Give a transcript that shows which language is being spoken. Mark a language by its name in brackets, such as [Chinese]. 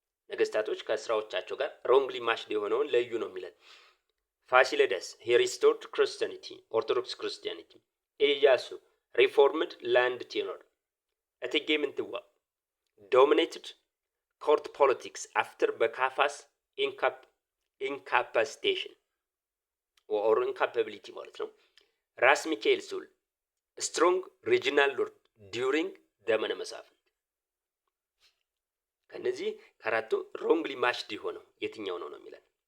[Amharic] ነገስታቶች ከስራዎቻቸው ጋር wrongly matched የሆነውን ለዩ ነው የሚለን። ፋሲለደስ [English] he restored Christianity, Orthodox Christianity. ኢያሱ reformed land tenure. [Amharic] እቴጌ ምንትዋብ [English] dominated court politics after [Amharic] በካፋስ [English] incapacitation or incapability [Amharic] ማለት ነው። ራስ ሚካኤል ሱል [English] strong regional lord during [Amharic] ዘመነ መሳፍንት። ከነዚህ ከአራቱ wrongly matched የሆነው የትኛው ነው የሚለን።